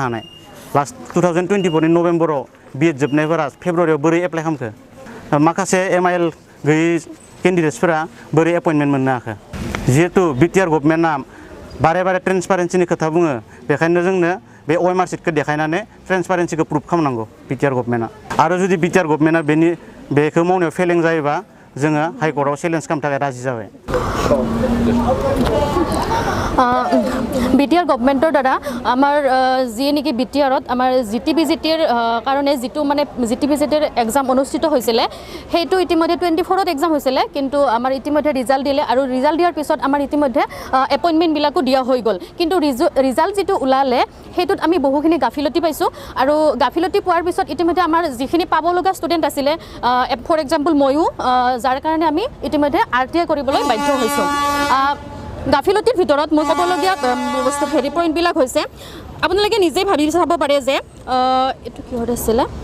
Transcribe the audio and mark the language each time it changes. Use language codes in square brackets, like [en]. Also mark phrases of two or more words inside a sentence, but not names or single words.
[brx] हानाय लास्ट 2024 नि नभेम्बराव बिएड जोबनायफोरा फेब्रुवारियाव बोरै एप्लाइ खालामखो माखासे MIL गैयै केन्डिडेट्सफोरा बोरै एपइन्टमेन्ट मोननो हाखो जिहेतु बिटिआर गभर्नमेन्टआ बारे बारे ट्रेन्सपारेन्सिनि खोथा बुङो बेखायनो जोंनो बे OMR सिटखौ देखायनानै ट्रेन्सपारेन्सिखौ प्रुभ खालामनांगौ बिटिआर गभर्नमेन्टआ आरो जुदि बिटिआर गभर्नमेन्टआ बेखौ मावनायाव फेलें जायोबा जोङो हाइकर्टआव चेलेन्ज खालामनो थाखाय राजि जाबाय [as] বিটিআৰ গভৰ্ণমেণ্টৰ দ্বাৰা আমাৰ যি নেকি বিটিআৰত আমাৰ জিটিবিজিটিৰ কাৰণে যিটো মানে জিটিবিজিটিৰ এক্সাম অনুষ্ঠিত হৈছিলে সেইটো ইতিমধ্যে 24ত এক্সাম হৈছিলে কিন্তু আমাৰ ইতিমধ্যে ৰিজাল্ট দিলে আৰু ৰিজাল্ট দিয়াৰ পিছত আমাৰ ইতিমধ্যে এপইণ্টমেণ্টবিলাকো দিয়া হৈ গ'ল কিন্তু ৰিজাল্ট যিটো ওলালে সেইটোত আমি বহুখিনি গাফিলতি পাইছোঁ আৰু গাফিলতি পোৱাৰ পিছত ইতিমধ্যে আমাৰ যিখিনি পাব লগা ষ্টুডেণ্ট আছিলে [en] for example [as] ময়ো যাৰ কাৰণে আমি ইতিমধ্যে RTI কৰিবলৈ বাধ্য হৈছোঁ গাফিলতিৰ ভিতৰত মই ক'বলগীয়া বস্তু হেৰি পইণ্টবিলাক হৈছে আপোনালোকে নিজেই ভাবি চাব পাৰে যে এইটো কিহত আছিলে